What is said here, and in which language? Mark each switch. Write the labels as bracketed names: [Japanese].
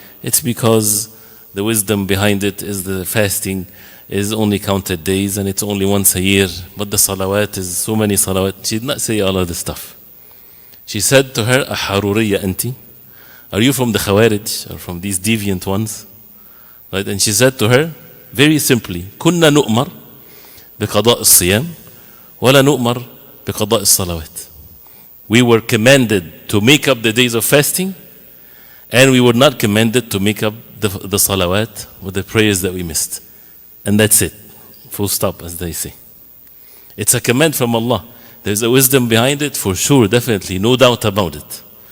[English] It's because the wisdom behind it is the fasting is only counted days, and it's only once a year, but the salawat is so many salawat. She did not say all of this stuff. She said to her, [Arabic] Aharuriya anti? [English] Are you from the Khawarij, or from these deviant ones? Right? And she said to her, very simply, [Arabic] كنا نؤمر بقضاء الصيام ولا نؤمر بقضاء الصلوات. [English] We were commanded to make up the days of fasting, and we were not commanded to make up the salawat or the prayers that we missed. And that's it. Full stop, as they say. It's a command from Allah. There's a wisdom behind it, for sure, definitely, no doubt about it.